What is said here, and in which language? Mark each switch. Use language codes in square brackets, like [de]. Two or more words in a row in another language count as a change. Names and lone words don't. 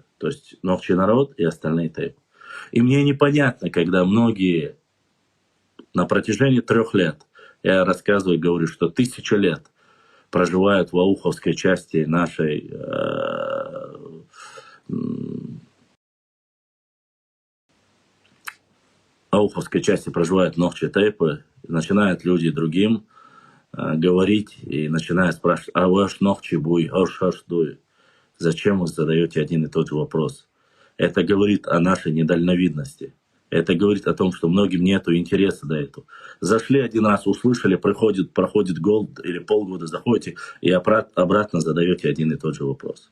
[ru] То есть Нохчи народ и остальные тейпы. И мне непонятно, когда многие на протяжении 3 лет, я рассказываю и говорю, что 1000 лет проживают в ауховской части нашей ауховской части проживают Нохчи тейпы, начинают люди другим говорить и начинают спрашивать, а ваш [ce] Нохчи буй, аш дуй. [ru] Зачем вы задаете один и тот же вопрос? Это говорит о нашей недальновидности. Это говорит о том, что многим нет интереса до этого. Зашли один раз, услышали, проходит год или полгода, заходите и обратно задаете один и тот же вопрос.